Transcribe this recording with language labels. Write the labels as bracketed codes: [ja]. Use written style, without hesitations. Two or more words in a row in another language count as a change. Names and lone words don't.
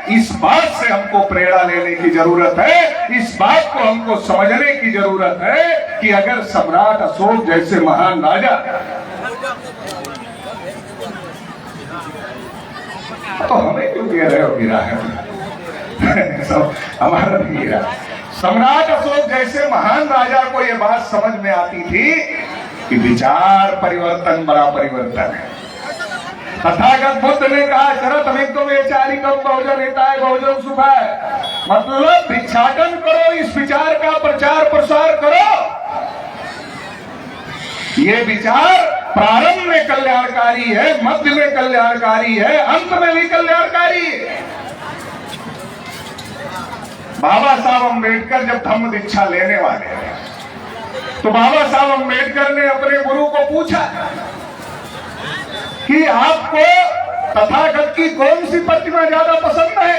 [hi] इस बात से हमको प्रेरणा लेने की जरूरत है, इस बात को हमको समझने की जरूरत है कि अगर सम्राट अशोक जैसे महान राजा, तो हमें क्यों कह रहे हो गिरा है? हमारा नहीं गिरा। सम्राट अशोक जैसे महान राजा को यह बात समझ में आती थी कि विचार परिवर्तन बड़ा परिवर्तन है। तथागत बुद्ध ने कहा [pi] चरत विक्रमे चारिकम बहुजन हिताय बहुजन सुखाय। [hi] मतलब भिक्षाटन करो, इस विचार का प्रचार प्रसार करो। ये विचार प्रारंभ में कल्याणकारी है, मध्य में कल्याणकारी है, अंत में भी कल्याणकारी है। बाबा साहब अम्बेडकर जब धम्म दीक्षा लेने वाले थे तो बाबा साहब अम्बेडकर ने अपने गुरु को पूछा कि आपको तथागत की कौन सी प्रतिमा ज्यादा पसंद है?